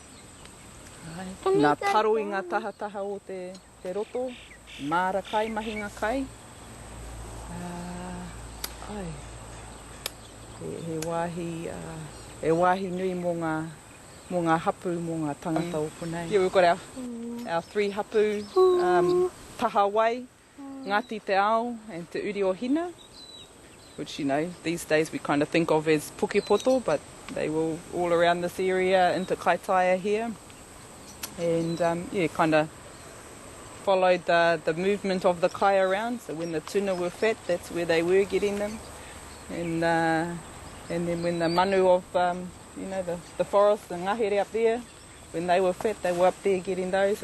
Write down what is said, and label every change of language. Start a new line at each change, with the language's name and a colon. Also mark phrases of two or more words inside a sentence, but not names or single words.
Māori: Nā taro I ngā taha o te roto. Māra kai, mahinga kai. He wāhi nui mō ngā hapu mō ngā tangata o konei.
English: Yeah, we've got our 3 hapu, taha wai, Ngāti te ao and te uri o hina, which, you know, these days we kind of think of as pukepoto, but they were all around this area into Kaitaia here. And, kind of followed the movement of the kai around. So when the tuna were fat, that's where they were getting them. And then when the manu of, the forest, the ngahere up there, when they were fat, they were up there getting those.